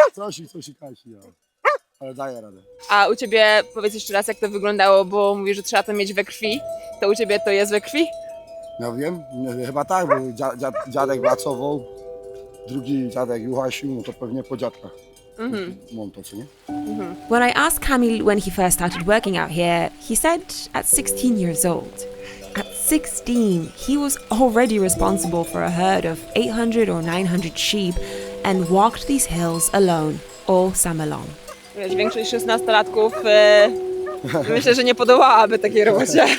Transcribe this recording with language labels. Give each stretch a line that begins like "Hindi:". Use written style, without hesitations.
Polish: Coś kasi, ale daję radę. A u ciebie, powiedz jeszcze raz, jak to wyglądało, bo mówisz, że trzeba to mieć we krwi. To u ciebie to jest we krwi? Ja wiem, chyba tak, bo dziadek pracował, drugi dziadek juchasił, no to pewnie po dziadkach. Mam to, co nie?
English: When I asked Kamil when he first started working out here, he said at 16 years old. At 16, he was already responsible for a herd of 800 or 900 sheep and walked these hills alone all summer long.
Polish: Wiesz, większość 16-latków myślę, że nie podołałaby takiej robocie.